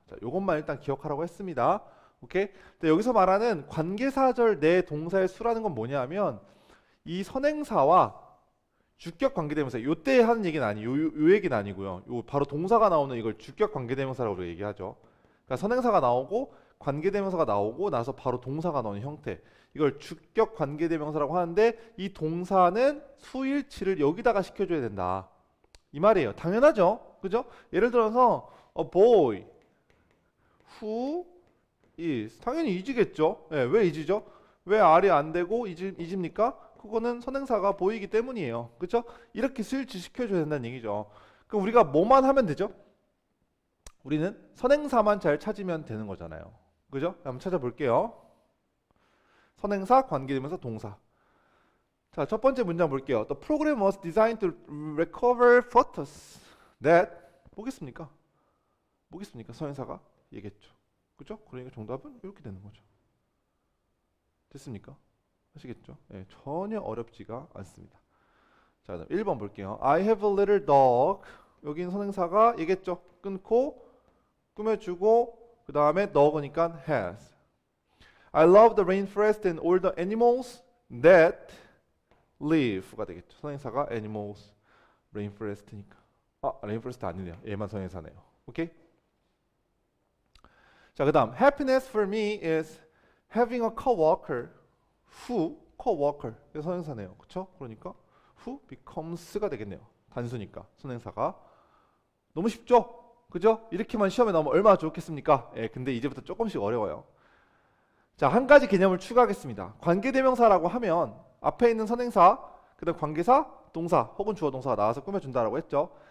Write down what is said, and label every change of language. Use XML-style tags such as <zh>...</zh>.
<ko>자, 요것만 일단 기억하라고 했습니다. 오케이? 근데 여기서 말하는 관계사절 내 동사의 수라는 건 뭐냐면 이 선행사와 주격 관계대명사 요때 하는 얘기는 아니에요. 요 얘기는 아니고요. 요 바로 동사가 나오는 이걸 주격 관계대명사라고 우리가 얘기하죠. 그러니까 선행사가 나오고 관계대명사가 나오고 나서 바로 동사가 나오는 형태. 이걸 주격 관계대명사라고 하는데 이 동사는 수일치를 여기다가 시켜줘야 된다. 이 말이에요. 당연하죠. 그죠? 예를 들어서</ko> <en>a boy who is</en> <ko>당연히 is겠죠. 예, 왜 is죠? 왜 R이 안 되고 is입니까? 그거는 선행사가 보이기 때문이에요. 그죠? 이렇게 스위치 시켜줘야 된다는 얘기죠. 그럼 우리가 뭐만 하면 되죠? 우리는 선행사만 잘 찾으면 되는 거잖아요. 그죠? 한번 찾아볼게요. 선행사, 관계대명사, 동사. 자, 첫 번째 문장 볼게요.</ko> <en>The program was designed to recover photos that</en> <ko>뭐겠습니까? 뭐겠습니까? 선행사가 얘기했죠. 그죠? 그러니까 정답은 이렇게 되는 거죠. 됐습니까? 아시겠죠? 예, 전혀 어렵지가 않습니다. 자, 그럼 1번 볼게요.</ko> <en>I have a little dog.</en> <ko>여긴 선행사가 얘기했죠. 끊고 꾸며주고 그 다음에 dog니까 has.</ko> <en>I love the rainforest and all the animals that live가</en> <ko>되겠죠. 선행사가 animals, rainforest니까. rainforest 아니네요. 얘만 선행사네요. 오케이? 자, 그다음</ko> <en>happiness for me is having a coworker who coworker</en> <ko>이거 선행사네요. 그렇죠? 그러니까</ko> <en>who becomes</en> <ko>가 되겠네요. 단수니까 선행사가 너무 쉽죠? 그죠? 이렇게만 시험에 나오면 얼마나 좋겠습니까? 예, 근데 이제부터 조금씩 어려워요. 자, 한 가지 개념을 추가하겠습니다. 관계대명사라고 하면 앞에 있는 선행사, 그다음 관계사, 동사 혹은 주어 동사가 나와서 꾸며준다라고 했죠.</ko>